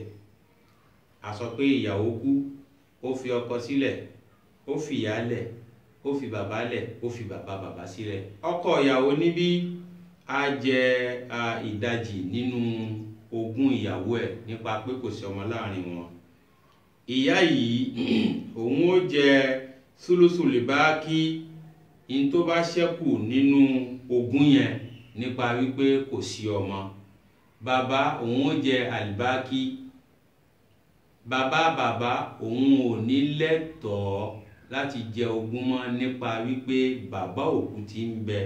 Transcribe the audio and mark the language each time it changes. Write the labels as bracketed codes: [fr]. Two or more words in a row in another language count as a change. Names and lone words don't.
[yo] a sọ pé ìyàwó kú, ó fi ọkọ sílẹ̀, ó fi ìyá lẹ̀, ó fi bàbá lẹ̀, ó fi bàbá sílẹ̀. ọkọ ìyàwó níbí á jẹ ìdajì nínú ogún ìyàwó ẹ̀ nípa pé kò sí ọmọ láàrin wọn. ìyá yìí òun ó jẹ [ar] ثلث الباقي, [yo] in tó bá ṣẹ́kù nínú ogún yẹn nípa wípé kò sí ọmọ. bàbá òun ó jẹ albaqi, bàbá òun ò ní lẹ́tọ̀ọ́ láti jẹ ogún mọ́ nípa wípé bàbá òkú ti ń bẹ.